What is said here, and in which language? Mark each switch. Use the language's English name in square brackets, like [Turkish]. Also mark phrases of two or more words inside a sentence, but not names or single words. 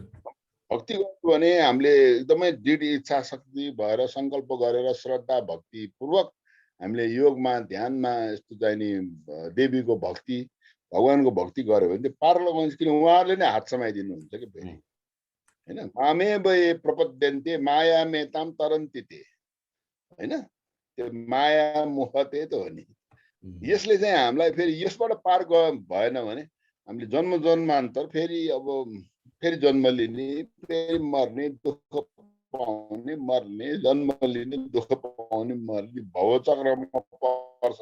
[Nepali] भक्ति गर्यो भने हामीले एकदमै दृढ इच्छा शक्ति भएर सङ्कल्प गरेर श्रद्धा भक्ति पूर्वक हामीले योगमा ध्यानमा यस्तो चाहिँ नि देवीको भक्ति भगवानको भक्ति गर्यो भने चाहिँ पार लगाउँछ। किन उहाँहरूले नै हात समाइदिनुहुन्छ कि फेरि होइन। [Sanskrit] मामे वै प्रपद्यन्ते माया मेताम तरन्ति ते, [Nepali] होइन त्यो माया मोह त्यही त हो नि। यसले चाहिँ हामीलाई फेरि यसबाट पार भएन भने हामीले जन्म जन्मान्तर फेरि अब फेरि जन्म लिने, फेरि मर्ने, दुःख पाउने, मर्ने, जन्म लिने, दुःख पाउने, मर्ने भवचक्रमा पर्छ।